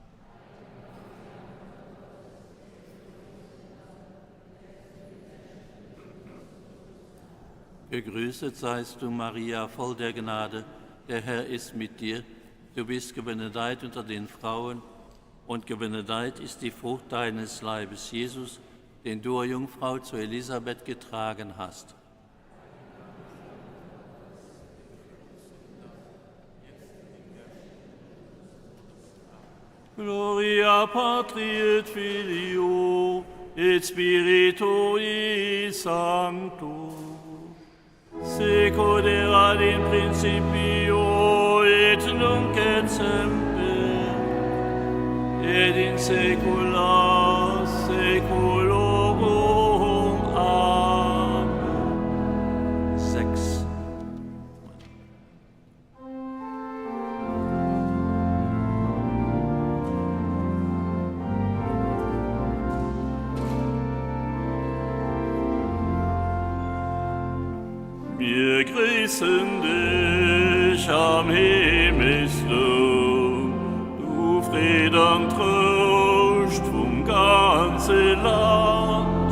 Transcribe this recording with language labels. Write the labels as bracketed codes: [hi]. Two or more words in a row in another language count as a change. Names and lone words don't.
[de] Gegrüßet seist du, Maria, voll der Gnade. Der Herr ist mit dir. Du bist gebenedeit unter den Frauen, und gebenedeit ist die Frucht deines Leibes, Jesus, den du, o Jungfrau, zu Elisabeth getragen hast. [la] Gloria Patri et Filio et Spiritui Sancto, sicut erat in principio et nunc et semper, et in saecula saeculorum. Amen. [de] 6. Wir grüßen dich am Himmelslohn, du Fried und Trost vom ganzen Land.